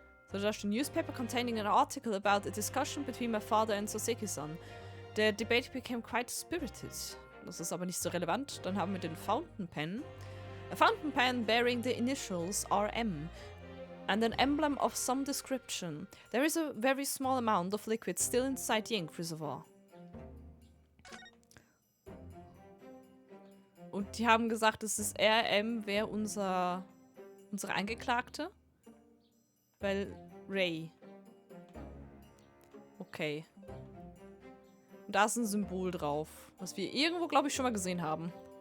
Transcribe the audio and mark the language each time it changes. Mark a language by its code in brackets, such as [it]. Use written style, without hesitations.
[de] So, da steht [en] Newspaper containing an article about a discussion between my father and Soseki-san. The debate became quite spirited. [de] Das ist aber nicht so relevant. Dann haben wir den Fountain Pen. [en] A fountain pen bearing the initials RM and an emblem of some description. There is a very small amount of liquid still inside the ink reservoir. [de] Und die haben gesagt, es ist RM wäre unsere Angeklagte. Weil Ray. Okay. Da ist ein Symbol drauf, was wir irgendwo, glaube ich, schon mal gesehen haben.